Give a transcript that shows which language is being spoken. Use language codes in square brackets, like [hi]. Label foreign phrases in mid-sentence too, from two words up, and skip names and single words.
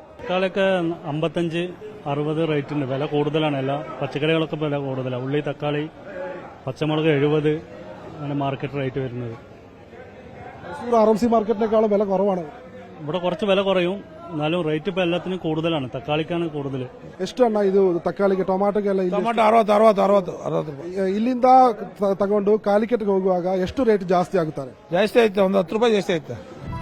[ml] തക്കാളിയൊക്കെ 55-60 റേറ്റുണ്ട്. വില കൂടുതലാണ്. എല്ലാ പച്ചക്കറികളൊക്കെ വില കൂടുതലാണ്. ഉള്ളി, തക്കാളി, പച്ചമുളക് 70 അങ്ങനെ മാർക്കറ്റ് റേറ്റ് വരുന്നത്. RMC മാർക്കറ്റിനേക്കാളും വില കുറവാണ്. ഇവിടെ കുറച്ച് വില കുറയും, എന്നാലും റേറ്റ് ഇപ്പൊ എല്ലാത്തിനും കൂടുതലാണ്. തക്കാളിക്കാണ് കൂടുതൽ. [kn] ಎಷ್ಟಣ್ಣ ಇದು ತಕ್ಕಾಳಿಗೆ ಟೊಮಾಟೋಗೆಲ್ಲ? ಟೊಮಾಟೊ 60 ಇಲ್ಲಿಂದ ತಗೊಂಡು ಕಾಲಿಕೆಟ್ಗೆ ಹೋಗುವಾಗ ಎಷ್ಟು ರೇಟ್ ಜಾಸ್ತಿ ಆಗುತ್ತಾರೆ? ಜಾಸ್ತಿ ಆಯ್ತು, ಒಂದು 10 ರೂಪಾಯಿ ಜಾಸ್ತಿ ಆಯ್ತು.